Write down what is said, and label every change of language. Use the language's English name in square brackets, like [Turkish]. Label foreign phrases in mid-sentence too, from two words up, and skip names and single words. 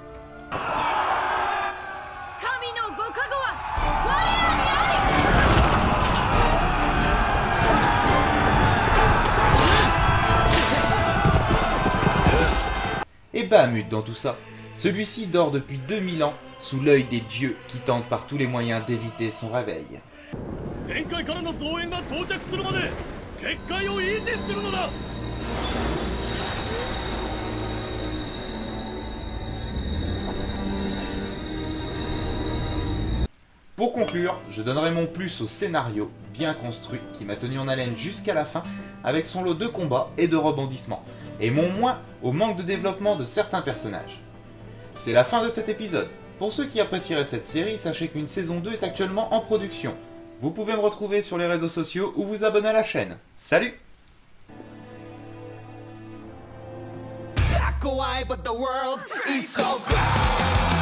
[French] Et Bahamut dans tout ça. Celui-ci dort depuis 2000 ans sous l'œil des dieux qui tentent par tous les moyens d'éviter son réveil. [Japanese] 限界からの増援が到着するまで結界を維持するのだ [French] Pour conclure, je donnerai mon plus au scénario bien construit qui m'a tenu en haleine jusqu'à la fin avec son lot de combats et de rebondissements, et mon moins au manque de développement de certains personnages. C'est la fin de cet épisode. Pour ceux qui apprécieraient cette série, sachez qu'une saison 2 est actuellement en production. Vous pouvez me retrouver sur les réseaux sociaux ou vous abonner à la chaîne. Salut! [English] Black or white, but the world is so bright.